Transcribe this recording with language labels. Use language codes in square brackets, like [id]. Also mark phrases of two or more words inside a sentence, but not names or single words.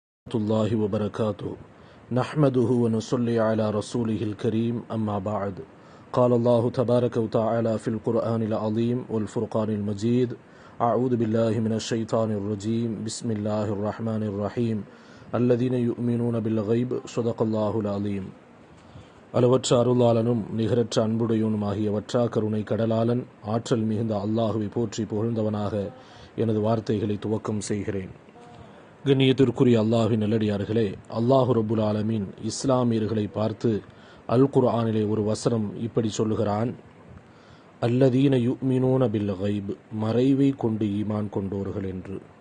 [ar] الله وبركاته نحمده ونصلي على رسوله الكريم أما بعد قال الله تبارك وتعالى في القرآن العظيم والفرقان المجيد أعوذ بالله من الشيطان الرجيم بسم الله الرحمن الرحيم الذين يؤمنون بالغيب صدق الله العظيم [ta] அளவற்ற அருளாளனும் நிகரற்ற அன்புடையவனுமாகிய வற்றா கருணை கடலாளன் ஆற்றல் மிகுந்த அல்லாஹுவை போற்றி புகழ்ந்தவனாக எனது வார்த்தைகளை துவக்கம் செய்கிறேன். கண்ணியத்திற்குரிய அல்லாஹ்வின் நல்லடியார்களே, [ar] الله رب العالمين [ta] இஸ்லாமியர்களை பார்த்து அல் குர்ஆனிலே ஒரு வசனம் இப்படி சொல்லுகிறான், [ar] الذين يؤمنون بالغيب, [ta] மறைவை கொண்டு ஈமான் கொண்டோர்கள் என்று.